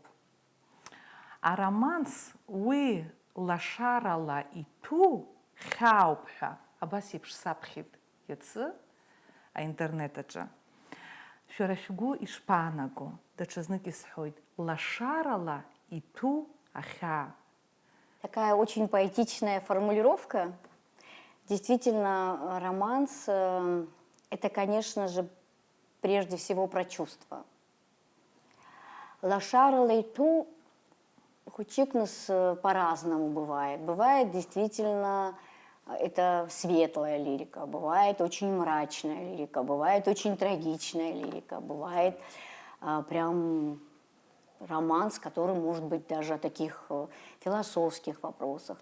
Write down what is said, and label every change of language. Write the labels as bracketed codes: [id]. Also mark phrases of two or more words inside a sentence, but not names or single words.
[ab] Ароманс уи лашарала иҭәу хьаауп ҳәа абас еиԥш саԥхьеит иацы аинтернет аҿы. Шәара шәгәы ишԥаанаго? Даҽазнык исҳәоит, лашарала иҭәу ахьаа. [ru] Такая очень поэтичная формулировка. Действительно, романс это, конечно же, прежде всего про чувства. Лашара лейту хучикнус по-разному бывает. Бывает действительно это светлая лирика, бывает очень мрачная лирика, бывает очень трагичная лирика, бывает прям романс, который может быть даже о таких философских вопросах.